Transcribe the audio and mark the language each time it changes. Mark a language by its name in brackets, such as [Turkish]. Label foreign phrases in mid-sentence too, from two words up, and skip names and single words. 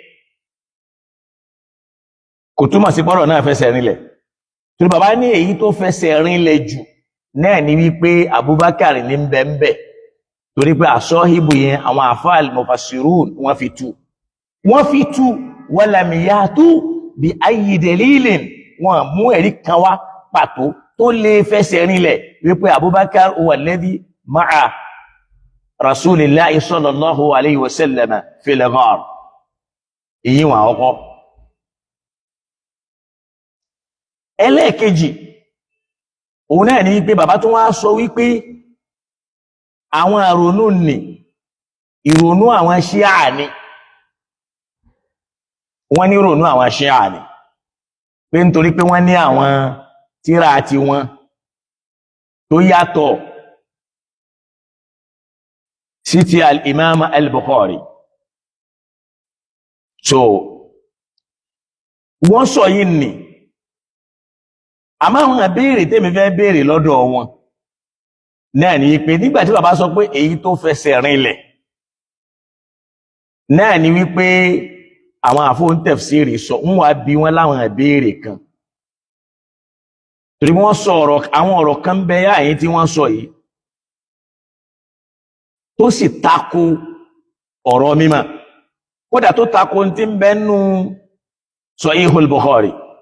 [Yoruba] kò túmọ̀ sí pé ọ̀rọ̀ náà fẹsẹ̀ rinlẹ̀ torí bàbá ní èyí tó fẹsẹ̀ rinlẹ̀ jù náà ni wípé Abubakar ní bẹ́ẹ̀nbẹ́ torí pé àsọ́hìbù yẹn àwọn àfáàl mufassirun wọ́n fi tú [Arabic] ولم يأتوا بأي دليل [Yoruba] wọ́n mú ẹ̀rí kan wá pàtó tó lè fẹsẹ̀ rinlẹ̀ wípé Abubakar [Arabic] هو الذي مع رسول الله صلى الله عليه وسلم في الغار. [Yoruba] Èyí wọn àkọ́kọ́. Ẹlẹ́ẹ̀kejì òun náà ni wípé bàbá tó wá sọ wípé àwọn ìrònú ni ìrònú àwọn Ṣíà ni, wọ́n ní ìrònú àwọn Ṣíà ni pé nítorí pé wọ́n ní àwọn tírà àti wọn tó yàtọ̀ sí ti al-Imam al-Bukhari. So wọ́n sọ yìí ni àmọ́ àwọn ìbéèrè tèmi fẹ́ béèrè lọ́dọ̀ wọn náà ni wípé nígbàtí bàbá sọ pé èyí tó fẹsẹ̀ rinlẹ̀ náà ni wípé àwọn àfóhùn tafsiri sọ ń wá bí wọ́n láwọn ìbéèrè kan torí wọ́n sọ àwọn ọ̀rọ̀ kan bẹ́ àyín tí wọ́n sọ yìí tó sì tako ọ̀rọ̀ mímọ́ kódà tó tako tí ń bẹ́nu Sahihul Bukhari.